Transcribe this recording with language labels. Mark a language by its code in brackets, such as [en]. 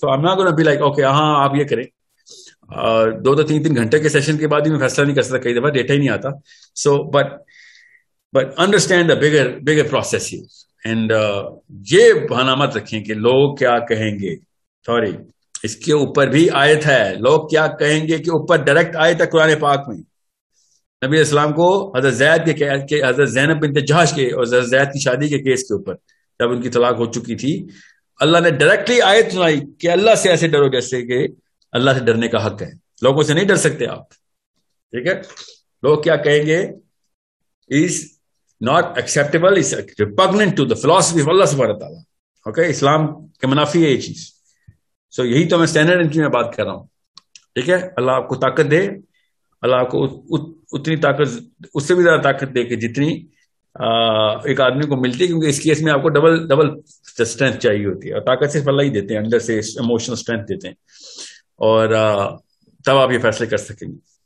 [en] تو I'm not going to be like okay [ur] ہاں آپ یہ کریں. 2-3 گھنٹے کے سیشن کے بعد بھی میں فیصلہ نہیں کر سکتا, کئی دفعہ ڈیٹا ہی نہیں آتا. [en] So but understand the bigger process use. [ur] And یہ بہانہ مت رکھیں کہ لوگ کیا کہیں گے. سوری, اس کے اوپر بھی آیت ہے, لوگ کیا کہیں گے کے اوپر ڈائریکٹ آیت ہے قرآن پاک میں. نبی اسلام کو حضرت زید کے حضرت زینب بنت جہش کے اور حضرت زید کی شادی کے کیس کے اوپر جب ان کی طلاق ہو چکی تھی, اللہ نے ڈائریکٹلی آیت سنائی کہ اللہ سے ایسے ڈرو جیسے کہ اللہ سے ڈرنے کا حق ہے. لوگوں سے نہیں ڈر سکتے آپ, ٹھیک ہے. لوگ کیا کہیں گے [en] is not acceptable, is repugnant to the philosophy of Allah subhanahu wa ta'ala. Okay, [ur] اسلام کے منافی ہے یہ چیز. سو یہی تو میں اسٹینڈرڈ ان کی میں بات کر رہا ہوں, ٹھیک ہے. اللہ آپ کو طاقت دے, اللہ آپ کو اتنی طاقت, اس سے بھی زیادہ طاقت دے کہ جتنی ایک آدمی کو ملتی ہے, کیونکہ اس کیس میں آپ کو ڈبل اسٹرینتھ چاہیے ہوتی ہے, اور طاقت صرف اللہ ہی دیتے ہیں, اندر سے ایموشنل اسٹرینتھ دیتے ہیں, اور تب آپ یہ فیصلے کر سکیں گے.